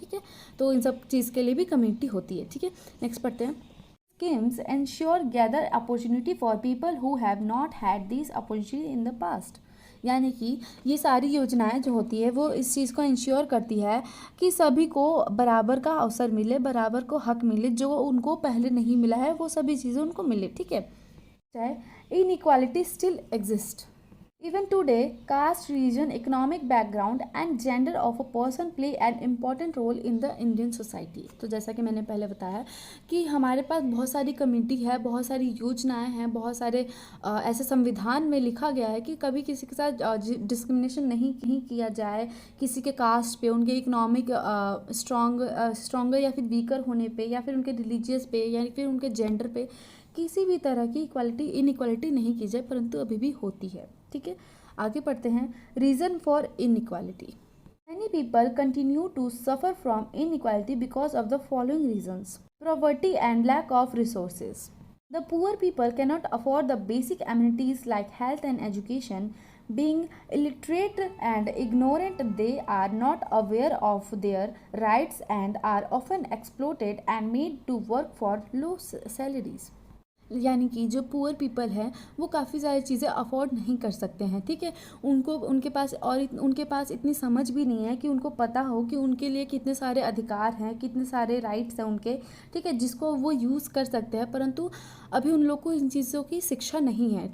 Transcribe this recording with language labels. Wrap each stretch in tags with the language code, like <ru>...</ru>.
<hi>ठीक है, तो इन सब चीज़ के लिए भी कम्युनिटी होती है। ठीक है, नेक्स्ट पढ़ते हैं।</hi> <en>Schemes ensure gather opportunity for people who have not had these opportunity in the past.</en> <hi>यानी कि ये सारी योजनाएं जो होती है वो इस चीज़ को इंश्योर करती है कि सभी को बराबर का अवसर मिले, बराबर को हक मिले, जो उनको पहले नहीं मिला है वो सभी चीज़ें उनको मिले। ठीक है, चाहे</hi> <en>Inequality still exist even today, caste, religion, economic background and gender of a person play an important role in the Indian society.</en> <hi>तो जैसा कि मैंने पहले बताया कि हमारे पास बहुत सारी कम्युनिटी है, बहुत सारी योजनाएं हैं, बहुत सारे ऐसे संविधान में लिखा गया है कि कभी किसी के साथ डिस्क्रिमिनेशन नहीं किया जाए, किसी के कास्ट पे, उनके इकोनॉमिक स्ट्रॉन्गर या फिर वीकर होने पे, या फिर उनके रिलीजियस पे, या फिर उनके जेंडर पे किसी भी तरह की इनइक्वालिटी नहीं की जाए, परंतु अभी भी होती है। ठीक है, आगे पढ़ते हैं।</hi> <en>Reason for inequality. Many people continue to suffer from inequality because of the following reasons: poverty and lack of resources. The poor people cannot afford the basic amenities like health and education. Being illiterate and ignorant, they are not aware of their rights and are often exploited and made to work for low salaries.</en> <hi>यानी कि जो poor people हैं वो काफ़ी सारी चीज़ें afford नहीं कर सकते हैं। ठीक है, उनके पास इतनी समझ भी नहीं है कि उनको पता हो कि उनके लिए कितने सारे अधिकार हैं, कितने सारे राइट्स हैं उनके, ठीक है, जिसको वो यूज़ कर सकते हैं, परंतु अभी उन लोग को इन चीज़ों की शिक्षा नहीं है।</hi>